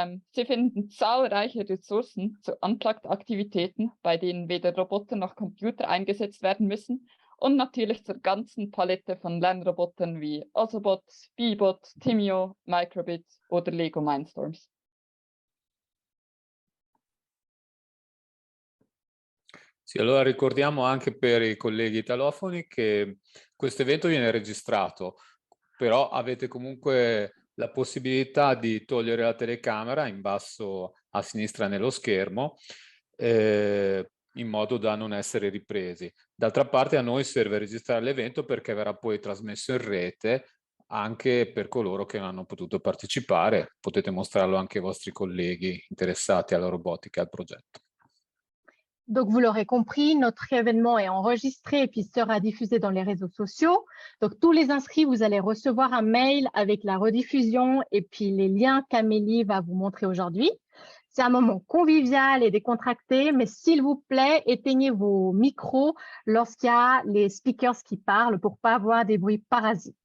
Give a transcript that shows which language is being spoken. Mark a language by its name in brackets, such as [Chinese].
[German] Sie finden zahlreiche Ressourcen zu Unplugged-Aktivitäten, bei denen weder Roboter noch Computer eingesetzt werden müssen, und natürlich zur ganzen Palette von Lernrobotern wie Osobot, Beebot, Timio, Microbit oder Lego Mindstorms. [Italian] Sì, allora ricordiamo anche per i colleghi italofoni che questo evento viene registrato, però avete comunque la possibilità di togliere la telecamera in basso a sinistra nello schermo, in modo da non essere ripresi. D'altra parte a noi serve registrare l'evento perché verrà poi trasmesso in rete anche per coloro che non hanno potuto partecipare. Potete mostrarlo anche ai vostri colleghi interessati alla robotica e al progetto. [French] Donc, vous l'aurez compris, notre événement est enregistré et puis sera diffusé dans les réseaux sociaux. Donc, tous les inscrits, vous allez recevoir un mail avec la rediffusion et puis les liens qu'Amélie va vous montrer aujourd'hui. C'est un moment convivial et décontracté, mais s'il vous plaît, éteignez vos micros lorsqu'il y a les speakers qui parlent pour pas avoir des bruits parasites.